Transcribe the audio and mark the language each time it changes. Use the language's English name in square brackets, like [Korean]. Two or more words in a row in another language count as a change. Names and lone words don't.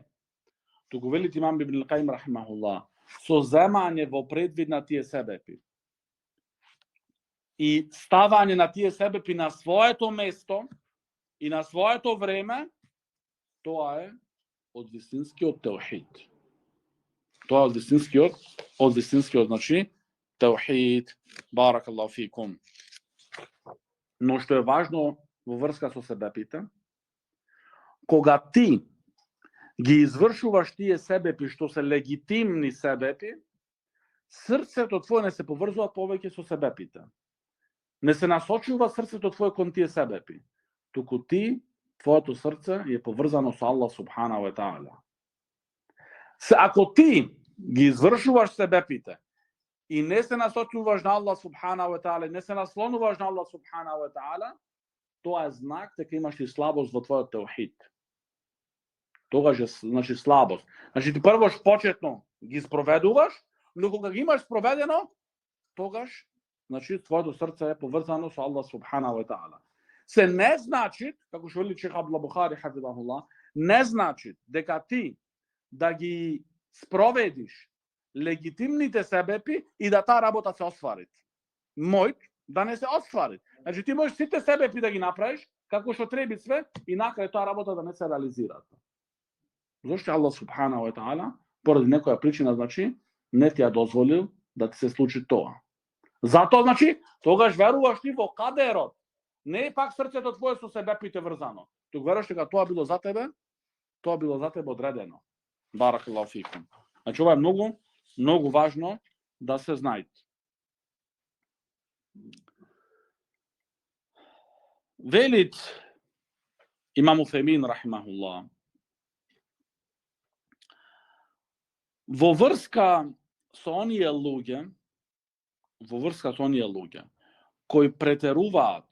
[Macedonian] Туку вели имам Ибн Каим рахимахуллах, со земање во предвид на тие себепи и ставање на тие себепи на своето место и на своето време, тоа е од вистинскиот теохид. Тоа е од вистинскиот, значи, теохид. [Arabic] بارك الله فيكم. [Macedonian] Но што е важно во врска со себепите, кога ти ги извршуваш тие себепи што се легитимни себепи, срцето твое не се поврзува повеќе со себепите. Не се насочува срцето твое кон тие себепи, туку ти, твоето срце е поврзано со Аллах [Arabic] سبحانه وتعالى. [Macedonian] Ако ти ги извршуваш себепите и не се насочуваш на Аллах [Arabic] سبحانه وتعالى, [Macedonian] не се наслонуваш на Аллах [Arabic] سبحانه وتعالى, [Macedonian] тоа е знак дека имаш и слабост во твојот теохид. Тогаш е, значи, слабост. Значи ти првош почетно ги спроведуваш, но кога ги имаш спроведено, тогаш, значи, твоето срце е поврзано со Аллах [Arabic] سبحانه وتعالى. [Macedonian] Се не значи, како што вели Шейх Абдул Бухари хафизахуллах, не значи дека ти да ги спроведиш легитимните себепи и да таа работа се оствари. Мојот да не се оствари. Значи ти можеш сите себепи да ги направиш како што треба све и накрај таа работа да не се реализира. Зошто Аллах [Arabic] سبحانه وتعالى [Macedonian] поради некоја причина, значи, не ти ја дозволил да ти се случи тоа. Затоа, значи, тогаш веруваш ти во кадерот. Не е пак срцето твое со себепите врзано. Тук веруваш дека тоа било за тебе одредено. [Arabic] بارك الله فيكم. [Macedonian] Значи, ова е многу, многу важно да се знаете. Велит имам Уфемин рахимахуллах, во врска со оние луѓе, кои претеруваат